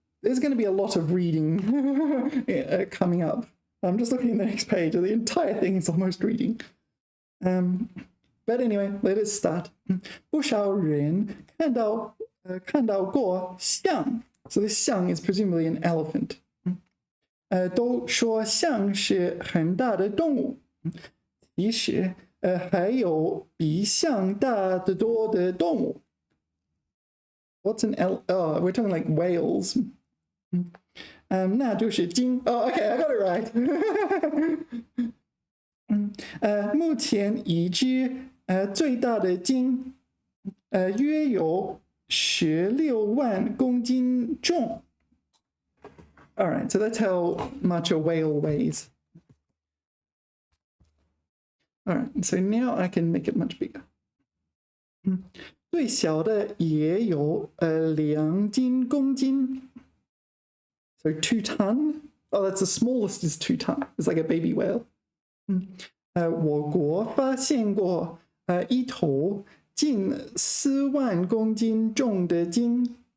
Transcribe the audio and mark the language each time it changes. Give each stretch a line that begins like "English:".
English: There's going to be a lot of reading coming up. I'm just looking at the next page. The entire thing is almost reading. But anyway, let us start.
Chinese: 不少人看到过象
English: So this 象 is presumably an elephant.
Chinese: 都说象是很大的动物。其实还有比象大得多的动物。
English: What's an Oh, we're talking like whales.
Chinese: 那就是鲸。
English: Oh, okay, I got it right.
Chinese: 目前已知最大的鲸约有16万公斤重。
English: All right, so that's how much a whale weighs. All right, so now I can make it much bigger.
Chinese: 最小的也有2公斤。
English: So 2 ton. Oh, that's the smallest is 2 ton. It's like a baby whale.
Chinese: 我国发现过一头近4万公斤重的鲸。